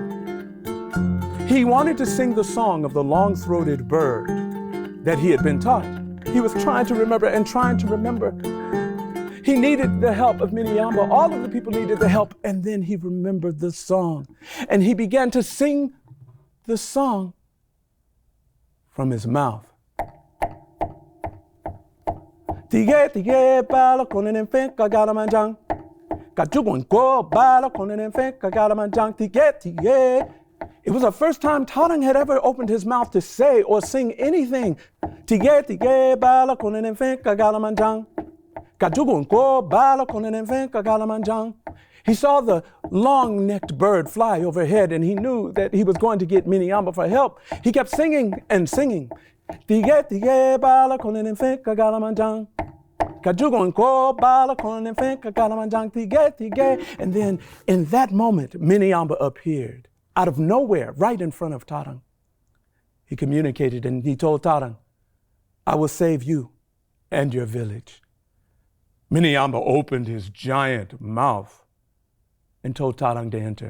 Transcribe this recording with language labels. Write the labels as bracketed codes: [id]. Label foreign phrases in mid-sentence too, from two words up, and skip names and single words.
[en] He wanted to sing the song of the long-throated bird that he had been taught. He was trying to remember and trying to remember. He needed the help of Miniamba. All of the people needed the help, and then he remembered the song. And he began to sing the song from his mouth. [man] Tige tige bala konen en fen kagala manjang. Kajugon go bala konen en fen kagala manjang. Tige tige. [en] It was the first time Tarang had ever opened his mouth to say or sing anything. [man] Tige tige bala konen en fen kagala manjang. Kajugon go bala konen en fen kagala manjang. [en] He saw the long-necked bird fly overhead and he knew that he was going to get Miniamba for help. He kept singing and singing. [man] Tige tige bala konen en fen kagala manjang. Kajugon ko bala konen en fen kagala manjang. Tige tige. [en] And then in that moment, Miniamba appeared out of nowhere, right in front of Tarang. He communicated and he told Tarang, I will save you and your village. Miniamba opened his giant mouth and told Tarang to enter.